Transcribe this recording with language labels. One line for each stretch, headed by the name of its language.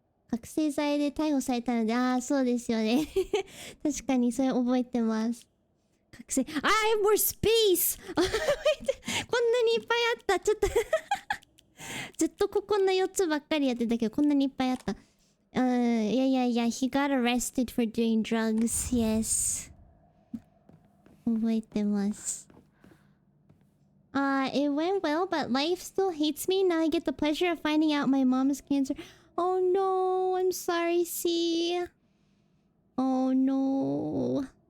Japanese: 覚醒剤で逮捕されたので、そうですよね。確かにそれ覚えてます。覚醒。
English: I have more space!
Japanese: こんなにいっぱいあった。ちょっとずっとこんな4つばっかりやってたけど、こんなにいっぱいあった。
English: Yeah. He got arrested for doing drugs. Yes.
Japanese: 覚えてます。
English: It went well, but life still hates me. Now I get the pleasure of finding out my mom's cancer. Oh no, I'm sorry, C. Oh no.